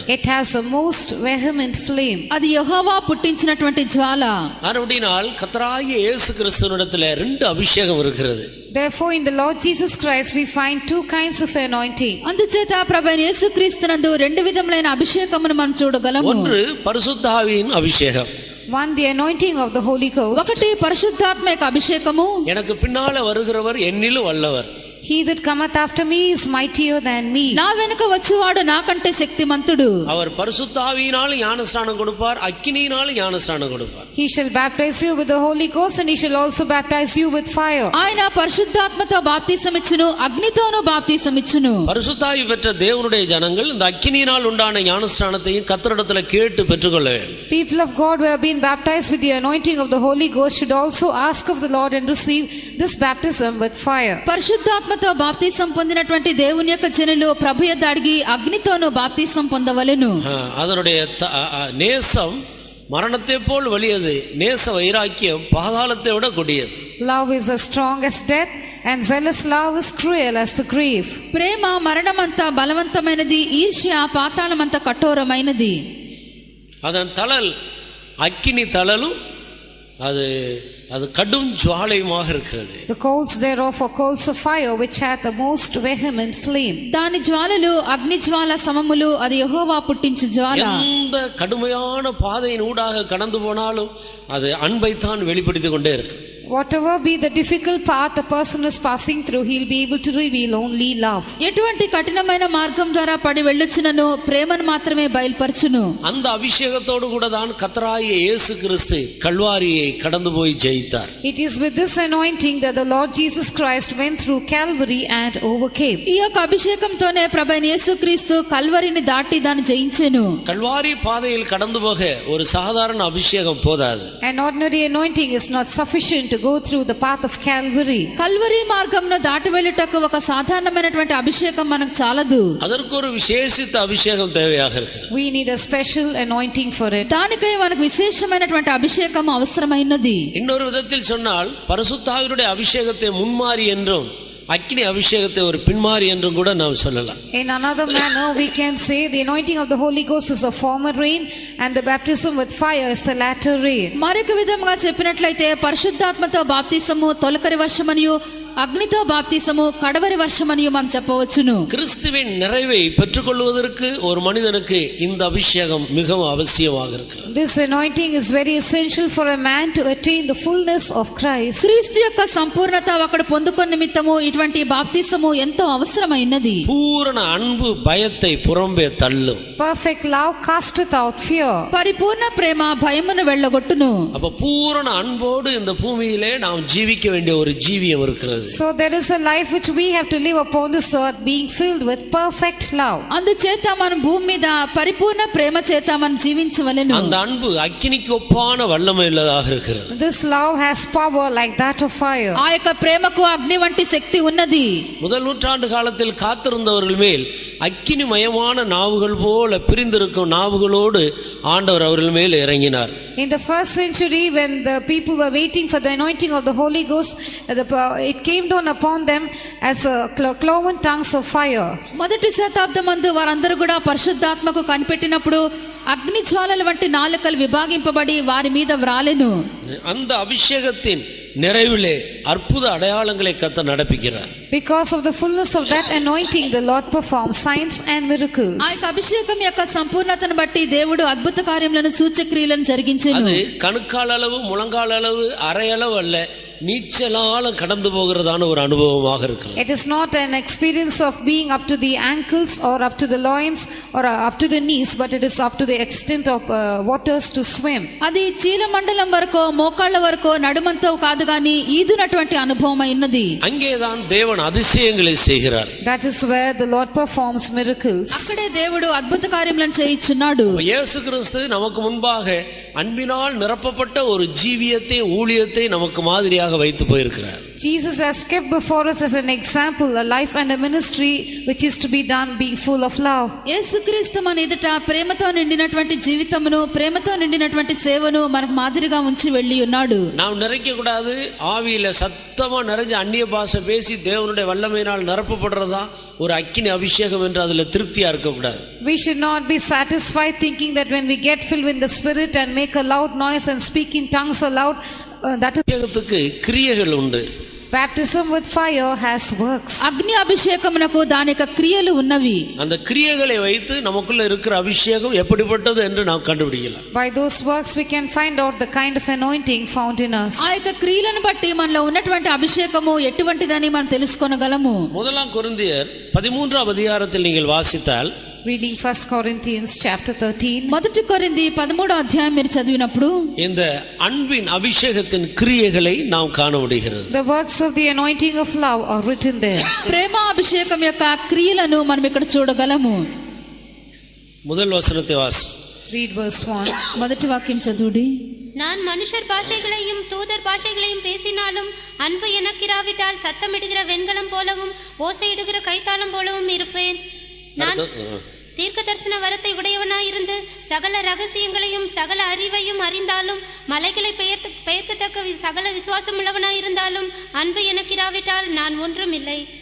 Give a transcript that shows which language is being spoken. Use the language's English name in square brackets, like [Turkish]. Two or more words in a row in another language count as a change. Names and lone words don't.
[English] It has a most vehement flame. [Telugu] అది యెహోవా పుట్టించినటువంటి జ్వాల. [Tamil] அப்படினால் கர்த்தராகிய இயேசு கிறிஸ்துவினிடத்தில் 2 அபிஷேகம் இருக்கிறது. [English] Therefore in the Lord Jesus Christ we find 2 kinds of anointing. [Telugu] అందుచేత ప్రభువైన యేసుక్రీస్తునందు 2 విధములైన అభిషేకమును మనం చూడగలము. [Tamil] ஒன்று பரிசுத்த ஆவியின் அபிஷேகம். [English] One, the anointing of the Holy Ghost. [Telugu] ఒకటి పరిశుద్ధాత్మ యొక్క అభిషేకము. [Tamil] எனக்கு பின்னால வருகிறவர் என்னிலும் வல்லவர். [English] He that cometh after me is mightier than me. [Telugu] నా వెనుక వచ్చేవాడు నాకంటే శక్తిమంతుడు. [Tamil] அவர் பரிசுத்த ஆவியினால் ஞானஸ்நானம் கொடுப்பார், அக்கினியினால் ஞானஸ்நானம் கொடுப்பார். [English] He shall baptize you with the Holy Ghost and he shall also baptize you with fire. [Telugu] ఆయన పరిశుద్ధాత్మతో బాప్తిసమిచ్చును, అగ్నితోను బాప్తిసమిచ్చును. [Tamil] பரிசுத்த ஆவி பெற்ற தேவனுடைய ஜனங்கள் இந்த அக்கினியினால் உண்டான ஞானஸ்நானத்தையும் கர்த்தரிடத்துல கேட்டு பெற்றுக்கொள்ள வேண்டும். [English] People of God who have been baptized with the anointing of the Holy Ghost should also ask of the Lord and receive this baptism with fire. [Telugu] పరిశుద్ధాత్మతో బాప్తిసం పొందినటువంటి దేవుని యొక్క జనులు ప్రభు యొద్ద అడిగి అగ్నితోను బాప్తిసం పొందవలెను. [Tamil] அதனுடைய நேசம் மரணத்தை போல் வலியது, நேச வைராக்கியம் பாதாளத்தை விட கொடியது. [English] Love is as strong as death and zealous love is cruel as the grave. [Telugu] ప్రేమ మరణమంత బలవంతమైనది, ఈర్ష్య పాతాళమంత కఠోరమైనది. [Tamil] அதன் தழல் அக்கினி தழலும் அது கடும் ஜுவாலையுமாக இருக்கிறது. [English] The coals thereof are coals of fire which hath a most vehement flame. [Telugu] దాని జ్వాలలు అగ్ని జ్వాల సమములు, అది యెహోవా పుట్టించు జ్వాల. [Tamil] எந்த கடுமையான பாதையின் ஊடாக கடந்து போனாலும் அது அன்பைத்தான் வெளிப்படுத்திக் கொண்டே இருக்கு. [English] Whatever be the difficult path a person is passing through, he will be able to reveal only love. [Telugu] ఎటువంటి కఠినమైన మార్గం ద్వారా పడి వెళ్ళుచునను ప్రేమను మాత్రమే బయలుపరచును. [Tamil] அந்த அபிஷேகத்தோடு கூட தான் கர்த்தராகிய இயேசு கிறிஸ்து கல்வாரியை கடந்து போய் ஜெயித்தார். [English] It is with this anointing that the Lord Jesus Christ went through Calvary and overcame. [Telugu] ఈ యొక్క అభిషేకంతోనే ప్రభువైన యేసుక్రీస్తు కల్వరిని దాటి దాన్ని జయించెను. [Tamil] கல்வாரி பாதையில் கடந்து போக ஒரு சாதாரண அபிஷேகம் போதாது. [English] An ordinary anointing is not sufficient to go through the path of Calvary. [Telugu] కల్వరి మార్గంను దాటి వెళ్ళుటకు ఒక సాధారణమైనటువంటి అభిషేకం మనకు చాలదు. [Tamil] அதற்கு ஒரு விசேஷித்த அபிஷேகம் தேவையாக இருக்கிறது. [English] We need a special anointing for it. [Telugu] దానికై మనకు విశేషమైనటువంటి అభిషేకం అవసరమైనది. [Tamil] இன்னொரு விதத்தில் சொன்னால் பரிசுத்த ஆவியுடைய அபிஷேகத்தை முன்மாறி என்றும் அக்கினி அபிஷேகத்தை ஒரு பின்மாறி என்றும் கூட நாம் சொல்லலாம். [English] In another manner we can say the anointing of the Holy Ghost is the former rain and the baptism with fire is the latter rain. [Telugu] మరొక విధంగా చెప్పినట్లయితే పరిశుద్ధాత్మతో బాప్తిసము తొలకరి వర్షమనియు, అగ్నితో బాప్తిసము కడవరి వర్షమనియు మనం చెప్పవచ్చును. [Tamil] கிறிஸ்துவின் நிறைவை பெற்றுக்கொள்வதற்கு ஒரு மனிதனுக்கு இந்த அபிஷேகம் மிகவும் அவசியமாக இருக்கிறது. [English] This anointing is very essential for a man to attain the fullness of Christ. [Telugu] క్రీస్తు యొక్క సంపూర్ణత అక్కడ పొందుకొన్న నిమిత్తము ఇటువంటి బాప్తిసము ఎంతో అవసరమైనది. [Tamil] பூரண அன்பு பயத்தை புறம்பே தள்ளும். [English] Perfect love casteth out fear. [Telugu] పరిపూర్ణ ప్రేమ భయమును వెళ్ళగొట్టును. [Tamil] அப்ப பூரண அன்போடு இந்த பூமியிலே நாம் ஜீவிக்க வேண்டிய ஒரு ஜீவியம் இருக்கிறது. [English] So there is a life which we have to live upon this earth being filled with perfect love. [Telugu] అందుచేత మనం భూమి మీద పరిపూర్ణ ప్రేమ చేత మనం జీవించవలెను. [Tamil] அந்த அன்பு அக்கினிக்கு ஒப்பான வல்லமை உள்ளதாக இருக்கிறது. [English] This love has power like that of fire. [Telugu] ఆ యొక్క ప్రేమకు అగ్ని వంటి శక్తి ఉన్నది. [Tamil] முதல் நூற்றாண்டு காலத்தில் காத்திருந்தவர்கள் மேல் அக்கினிமயமான நாவுகள் போல பிரிந்திருக்கும் நாவுகளோடு ஆண்டவர் அவர்கள் மேல் இறங்கினார். [English] In the first century when the people were waiting for the anointing of the Holy Ghost, it came down upon them as a cloven tongues of fire. [Telugu] మొదటి శతాబ్దమందు వారందరూ కూడా పరిశుద్ధాత్మకు కనిపెట్టినప్పుడు అగ్ని జ్వాలల వంటి నాలుకలు విభాగింపబడి వారి మీద వ్రాలెను. [Tamil] அந்த அபிஷேகத்தின் நிறைவிலே அற்புத அடையாளங்களை கர்த்தர் நடப்பிக்கிறார். [English] Because of the fullness of that anointing the Lord performs signs and miracles. [Telugu] ఆ యొక్క అభిషేకం యొక్క సంపూర్ణతను బట్టి దేవుడు అద్భుత కార్యములను సూచక్రియలను జరిగించెను. [Tamil] அது கணுக்கால் அளவு, முழங்கால் அளவு, அரை அளவு அல்ல, நீச்சலால கடந்து போகிறதான ஒரு அனுபவமாக இருக்கிறது. [English] It is not an experience of being up to the ankles or up to the loins or up to the knees, but it is up to the extent of waters to swim. [Telugu] అది చీల మండలం వరకు మోకాళ్ళ వరకు నడుమంతో కాదు గాని ఈదునటువంటి అనుభవం అయినది. [Tamil] அங்கேதான் தேவன் அதிசயங்களை செய்கிறார். [English] That is where the Lord performs miracles. [Telugu] అక్కడే దేవుడు అద్భుత కార్యములను చేయుచున్నాడు. [Tamil] இயேசு கிறிஸ்து நமக்கு முன்பாக அன்பினால் நிரப்பப்பட்ட ஒரு ஜீவியத்தை ஊழியத்தை நமக்கு மாதிரியாக நமக்காக வைத்து போயிருக்கிறார். [English] Jesus has kept before us as an example a life and a ministry which is to be done being full of love. [Telugu] యేసుక్రీస్తు మన ఎదుట ప్రేమతో నిండినటువంటి జీవితమును, ప్రేమతో నిండినటువంటి సేవను మనకు మాదిరిగా ఉంచి వెళ్ళి ఉన్నాడు. [Tamil] நாம் நிறைக்க கூடாது. ஆவியில சத்தமா நிறைஞ்ச அந்நிய பாஷை பேசி தேவனுடைய வல்லமையினால் நிரப்பப்படுறதா ஒரு அக்கினி அபிஷேகம் என்று அதுல திருப்தியா இருக்க கூடாது. [English] We should not be satisfied thinking that when we get filled with the Spirit and make a loud noise and speak in tongues aloud, that is [Tamil] அபிஷேகத்துக்கு கிரியைகள் உண்டு. [English] baptism with fire has works. [Telugu] అగ్ని అభిషేకమునకు దాని యొక్క క్రియలు ఉన్నవి. [Tamil] அந்த கிரியைகளை வைத்து நமக்குள்ள இருக்கிற அபிஷேகம் எப்படிப்பட்டது என்று நாம் கண்டுபிடிக்கலாம். [English] By those works we can find out the kind of anointing found in us. [Telugu] ఆ యొక్క క్రియలను బట్టి మనలో ఉన్నటువంటి అభిషేకము ఎటువంటిదని మనం తెలుసుకోగలము. [Tamil] முதலாம் கொரிந்தியர் 13ஆம் அதிகாரத்தில் நீங்கள் வாசித்தால், [English] Reading 1 Corinthians chapter 13. [Telugu] మొదటి కొరింథీ 13వ అధ్యాయం మీరు చదివినప్పుడు [Tamil] இந்த அன்பின் அபிஷேகத்தின் கிரியைகளை நாம் காண முடிகிறது. [English] The works of the anointing of love are written there. [Telugu] ప్రేమ అభిషేకం యొక్క క్రియలను మనం ఇక్కడ చూడగలము. [Tamil] முதல் வசனத்தை வாசி. [English] Read verse 1. [Telugu] మొదటి వాక్యం చదువుడి. [Tamil] நான் மனுஷர் பாஷைகளையும் தூதர் பாஷைகளையும் பேசினாலும் அன்பு எனக்கிராவிட்டால் சத்தமிடுகிற வெண்கலம் போலவும் ஓசையிடுகிற கைத்தாளம் போலவும் இருப்பேன். நான் தீர்க்க தரிசன வரத்தை உடையவனாயிருந்து சகல ரகசியங்களையும் சகல அறிவையும் அறிந்தாலும் மலைகளை பெயர்க்கத்தக்க சகல விசுவாசம் உள்ளவனாயிருந்தாலும் அன்பு எனக்கிராவிட்டால் நான் ஒன்றும் இல்லை.